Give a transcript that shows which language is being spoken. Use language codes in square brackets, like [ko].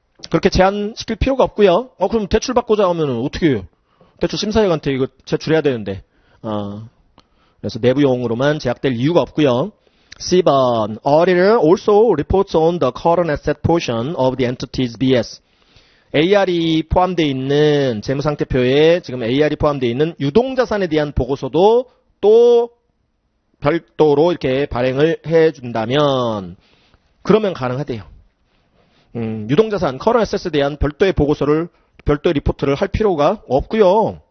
[ko] 그렇게 제한시킬 필요가 없고요. 그럼 대출 받고자 하면 어떻게 해요? 대출 심사위원한테 이거 제출해야 되는데. 그래서 내부용으로만 제약될 이유가 없고요. [en] C번 Auditor also reports on the current asset portion of the entity's BS. [ko] AR이 포함되어 있는 재무상태표에 지금 AR이 포함되어 있는 유동자산에 대한 보고서도 또 별도로 이렇게 발행을 해준다면 그러면 가능하대요. 유동자산, current assets에 대한 별도의 보고서를 별도의 리포트를 할 필요가 없고요.